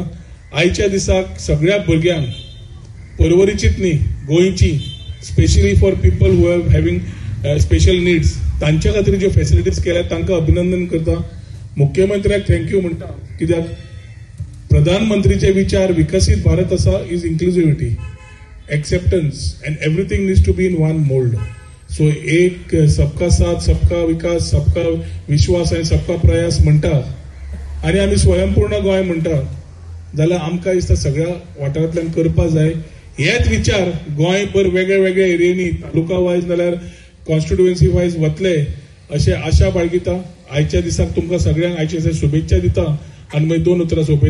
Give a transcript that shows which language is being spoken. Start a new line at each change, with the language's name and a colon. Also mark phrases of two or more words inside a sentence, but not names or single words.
Konkani: आयच्या दिसाक सगळ्या भुरग्यांक पर्वरीचीच न्ही गोंयची
English: specially for people who have having special needs
Konkani: तांच्या खातीर ज्यो फॅसिलिटीज केल्या तांकां अभिनंदन करता. मुख्यमंत्र्याक थँक्यू म्हणटा, कित्याक प्रधानमंत्रीचे विचार विकसीत भारत असा
English: is inclusivity, acceptance and everything needs to be in one mold.
Konkani: सो एक
Hindi: सबका साथ, सबका विकास, सबका विश्वास
Konkani: आणि
Hindi: सबका प्रयास
Konkani: म्हणटा आणि आम्ही स्वयंपूर्ण गोंय म्हणटा जाल्यार आमकां दिसता सगळ्या वाठारांतल्यान करपा जाय. हेच विचार गोंयभर वेगळ्या वेगळ्या एरियांनी
English: taluka wise
Konkani: नाल्यार
English: constituency wise
Konkani: वतले अशें आशा बाळगिता. आयच्या दिसाक तुमकां सगळ्यांक आयच्या दिसा शुभेच्छा दिता आनी मागीर 2 उतरां सोंपयतात.